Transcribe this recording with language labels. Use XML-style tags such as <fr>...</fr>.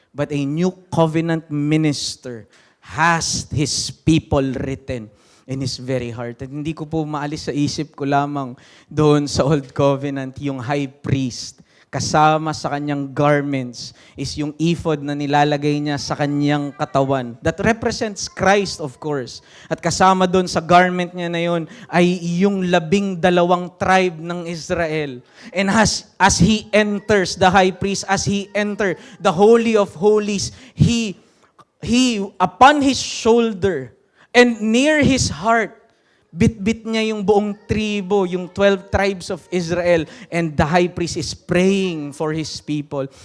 <en>But a new covenant minister has his people written in his very heart.</en> <tl>At hindi ko po maalis sa isip ko lamang doon sa Old Covenant, yung high priest, kasama sa kanyang garments is yung ephod na nilalagay niya sa kanyang katawan.</tl> <en>That represents Christ, of course.</en> <tl>At kasama doon sa garment niya na yun ay yung 12 tribe ng Israel.</tl> <en>And as he enters, the high priest, as he enter the Holy of Holies, he upon his shoulder and near his heart,</en> <tl>bit-bit niya yung buong tribo, yung</tl> <en>12 tribes of Israel, and the high priest is praying for his people.</en>